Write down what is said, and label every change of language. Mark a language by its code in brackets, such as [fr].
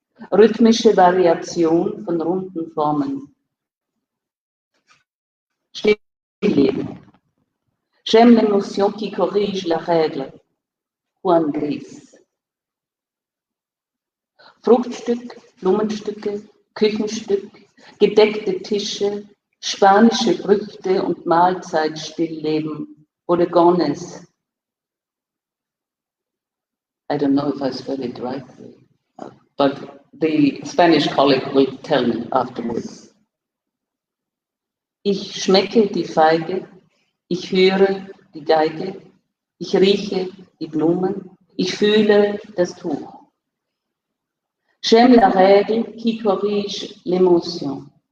[de] Rhythmische Variation von runden Formen. Stillleben. [fr] J'aime l'émotion qui corrige la règle. Juan Gris. [de] Fruchtstück, Blumenstücke, Küchenstück, gedeckte Tische, spanische Früchte und Mahlzeitstillleben. [en] Bodegones. I don't know if I spell it rightly. but the Spanish colleague will tell me afterwards. [de] Ich schmecke die Feige, ich höre die Geige, ich rieche die Blumen, ich fühle das Tuch. [fr] J'aime la règle qui corrige l'émotion.